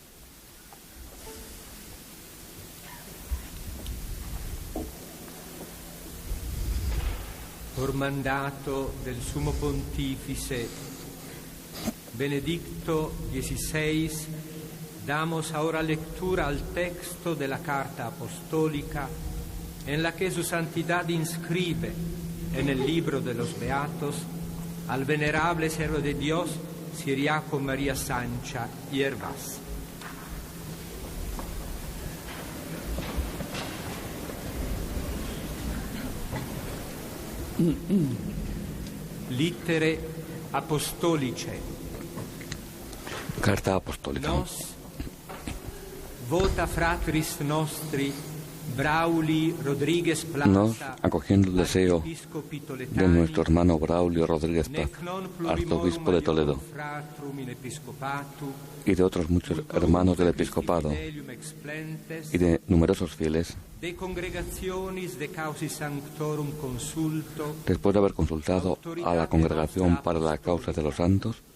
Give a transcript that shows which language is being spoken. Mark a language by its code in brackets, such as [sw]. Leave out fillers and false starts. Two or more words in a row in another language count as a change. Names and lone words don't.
[es] Por mandato del Sumo Pontífice Benedicto XVI, damos ahora lectura al texto de la Carta Apostólica en la que Su Santidad inscribe en el libro de los Beatos al venerable servo de Dios Ciriaco María Sancha y Hervás. [la] Littere apostolice. [es] Carta apostólica. [la] Nos vota fratris nostri Brauli Rodríguez Plaza, [es] Nos, acogiendo el deseo de nuestro hermano Braulio Rodríguez Plaza, arzobispo de Toledo, y de otros muchos hermanos del episcopado y de numerosos fieles, después de haber consultado a la Congregación para la Causa de los Santos,